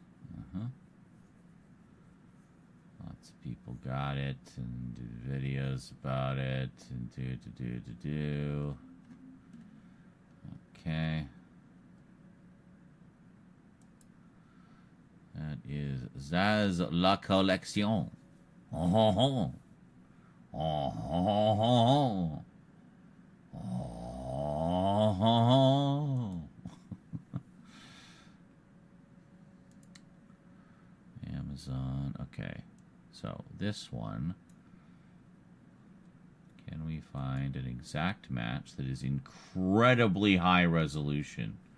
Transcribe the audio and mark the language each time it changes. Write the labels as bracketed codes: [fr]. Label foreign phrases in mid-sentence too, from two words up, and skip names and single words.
[en] Lots of people got it and did videos about it and do. Okay. That is Zaz La Collection. Oh, ho, ho. Oh, ho, ho. Oh, ho. Amazon. Okay. So this one. Can we find an exact match that is incredibly high resolution?